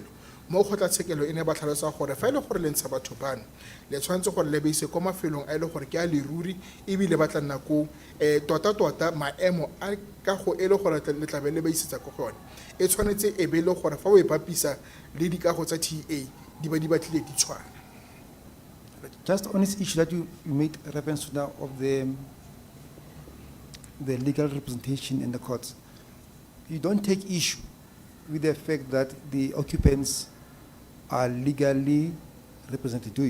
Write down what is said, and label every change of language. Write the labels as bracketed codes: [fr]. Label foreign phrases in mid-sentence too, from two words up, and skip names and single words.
[tn] Mo kgotlatshekelo e ne ba tlhalosa gore fa e le gore le ntsha batho bano le tshwanetse gore le ba ise ko mafelong a e le gore ke a leruri ebile ba tla nna ko tota maemo a kago e le gore le tlabe le ba isetsa ko gone e tshwanetse e be le gore fa o e bapisa le dikago tsa TA di ba di batlile di tshwana. [en] Just on this issue that you made reference to now of the legal representation in the courts, you don't take issue with the fact that the occupants are legally represented, do you?